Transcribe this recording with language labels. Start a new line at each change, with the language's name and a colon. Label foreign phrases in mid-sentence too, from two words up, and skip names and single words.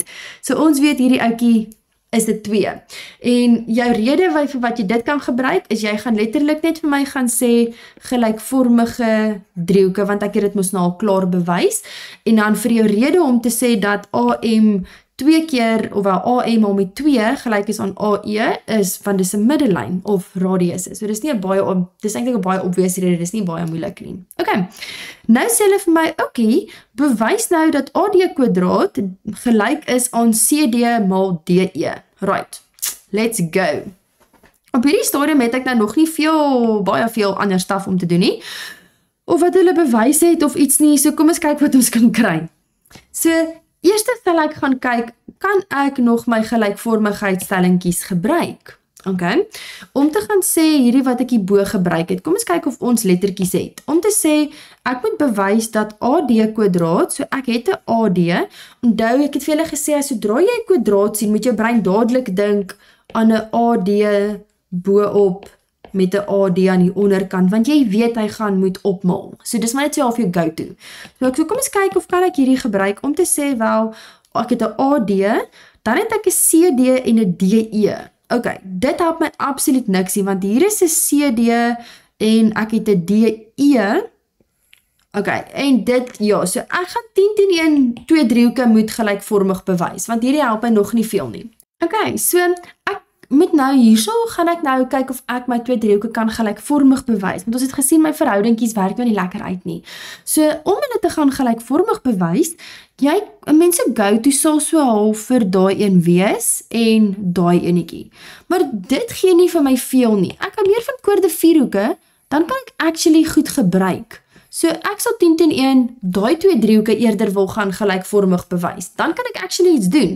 Afrikaans: So ons weet hierdie ouetjie is dit 2. En jou rede vir wat jy dit kan gebruik, is jy gaan letterlik net vir my gaan sê gelykvormige driehoeke, want ek het dit mos nou al klaar bewys, en dan vir jou rede om te sê dat AM 2 keer, ofwel AM al met 2 gelyk is aan AE, is van dis 'n middellyn of radius is. So dis nie 'n baie, dis eintlik 'n baie obvious rede, dis nie baie moeilik nie. Okay, nou sê hulle vir my, okay, bewys nou dat AD kwadraat gelyk is aan CD mal DE.
English: Right, let's go.
Afrikaans: Op hierdie stadium het ek nou nog nie baie veel ander staf om te doen nie, of wat hulle bewys het of iets nie, so kom ons kyk wat ons kan kry. So, eerste sal ek gaan kyk, kan ek nog my gelykvormigheidstellingkies gebruik? Okay, om te gaan sê hierdie wat ek hierbo gebruik het, kom ons kyk of ons lettertjies het. Om te sê, ek moet bewys dat AD kwadraat, so ek het 'n AD, onthou ek het vir julle gesê, sodra jy 'n kwadraat sien, moet jou brein dadelik dink aan 'n AD bo-op met 'n AD aan die onderkant, want jy weet hy gaan moet opmaal. So dis maar net so half jou go-to. So kom ons kyk of kan ek hierdie gebruik om te sê, wel, ek het 'n AD, dan het ek 'n CD en 'n DE. Okay, dit help my absoluut niksie, want hier is 'n CD en ek het 'n DE. Okay, en dit, ja, so ek gaan 10 teen 2 driehoeke moet gelykvormig bewys, want hierdie help my nog nie veel nie. Okay, so ek moet nou hierso, gaan ek nou kyk of ek my 2 driehoeke kan gelykvormig bewys, want ons het gesien my verhoudingkies werk nou nie lekker uit nie. So, om hulle te gaan gelykvormig bewys, mense go-to sal so half vir daai een wees, en daai enetjie. Maar dit gee nie vir my veel nie. Ek kan leer van koorde 4-hoeke, dan kan ek actually goed gebruik. So ek sal 10 teen 1 daai 2 driehoeke eerder wil gaan gelykvormig bewys. Dan kan ek actually iets doen.